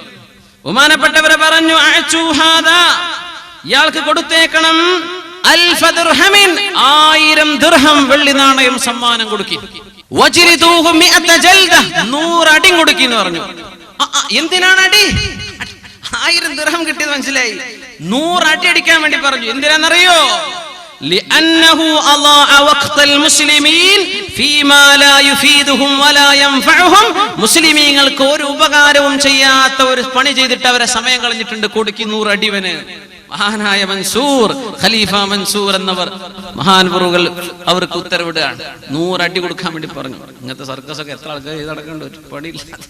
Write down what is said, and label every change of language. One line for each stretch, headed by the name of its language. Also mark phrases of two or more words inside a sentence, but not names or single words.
Malayalam: ബഹുമാനപ്പെട്ടവരെ പറഞ്ഞു, ഇയാൾക്ക് കൊടുത്തേക്കണം 1000 ദിർഹമിൻ, 1000 ദിർഹം വെള്ളി നാണയം സമ്മാനം കൊടുക്കി. 100 അടി കൊടുക്കി എന്ന് പറഞ്ഞു. എന്തിനാണ് അടി? 1000 ദിർഹം കിട്ടിയത് മനസ്സിലായി. 100 അടി അടിക്കാൻ വേണ്ടി പറഞ്ഞു. എന്തിനാണെന്നറിയോ?
Arabic: لأنه أضاع وقت المسلمين فيما لا يفيدهم ولا ينفعهم.
Malayalam: മുസ്ലിമീങ്ങൾക്ക് ഒരു ഉപകാരവും ചെയ്യാത്ത ഒരു പണി ചെയ്തിട്ട് അവരെ സമയം കളഞ്ഞിട്ടുണ്ട്. കൊടുക്കി 100 അടിവന്. മഹാനായ മൻസൂർ, ഖലീഫ മൻസൂർ എന്നവർ മഹാൻപുറുകൾ അവർക്ക് ഉത്തരവിടുകയാണ്. 100 അടി കൊടുക്കാൻ വേണ്ടി പറഞ്ഞു. ഇങ്ങനത്തെ സർക്കസൊക്കെ എത്ര ആൾക്കാർ ചെയ്ത് നടക്കേണ്ട ഒരു പണിയില്ലാതെ.